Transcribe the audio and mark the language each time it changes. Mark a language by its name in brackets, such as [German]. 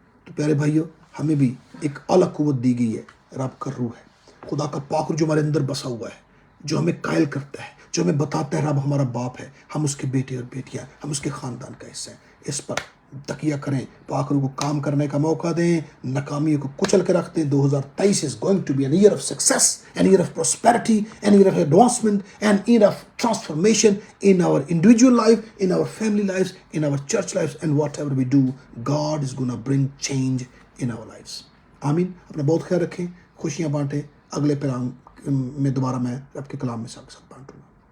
[Urdu] تو پیارے بھائیو، ہمیں بھی ایک اعلیٰ قوت دی گئی ہے، رب کا روح ہے، خدا کا پاک روح جو ہمارے اندر بسا ہوا ہے، جو ہمیں قائل کرتا ہے، جو ہمیں بتاتا ہے رب ہمارا باپ ہے، ہم اس کے بیٹے اور بیٹیاں، ہم اس کے خاندان کا حصہ ہیں. اس پر تکیہ کریں، پاک روح کو کام کرنے کا موقع دیں، ناکامیوں کو کچل کے رکھ دیں. [English] 2023 is going to be an year of success, an year of prosperity, an year of advancement, an year of transformation in our individual life, in our family lives, in our church lives, and whatever we do, God is going to bring change in our lives. [Urdu] آمین. اپنا بہت خیال رکھیں، خوشیاں بانٹیں. اگلے پیغام میں دوبارہ میں رب کے کلام میں سب کے ساتھ بانٹوں گا.